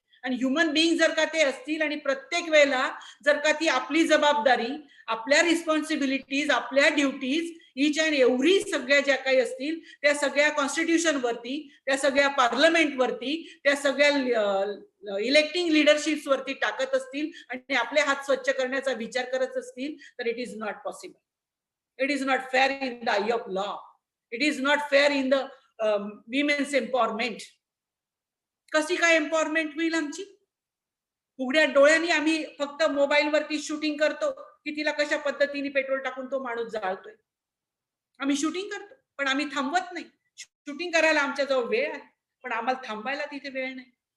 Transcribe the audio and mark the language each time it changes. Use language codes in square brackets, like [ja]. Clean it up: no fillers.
[mr] आणि human being जर का ते असतील आणि प्रत्येक वेळेला जर का ती आपली जबाबदारी, आपल्या रिस्पॉन्सिबिलिटीज, आपल्या ड्युटीज ईच अँड एव्हरी सगळ्या ज्या काही असतील त्या सगळ्या कॉन्स्टिट्यूशन वरती, त्या सगळ्या पार्लमेंट वरती, त्या सगळ्या इलेक्टिंग लिडरशिप्स वरती टाकत असतील आणि आपले हात स्वच्छ करण्याचा विचार करत असतील तर [en] It is not possible. It is not fair in the eye of law. It is not fair in the women's empowerment. [mr] कशी काय एम्पॉवरमेंट होईल आमची? उघड्या डोळ्यांनी आम्ही फक्त मोबाईल वरती शूटिंग करतो की तिला कशा पद्धतीने पेट्रोल टाकून तो माणूस जाळतोय. आम्ही शूटिंग करतो पण आम्ही थांबवत नाही. शूटिंग करायला आमच्या जवळ वेळ आहे पण आम्हाला थांबायला तिथे वेळ नाही.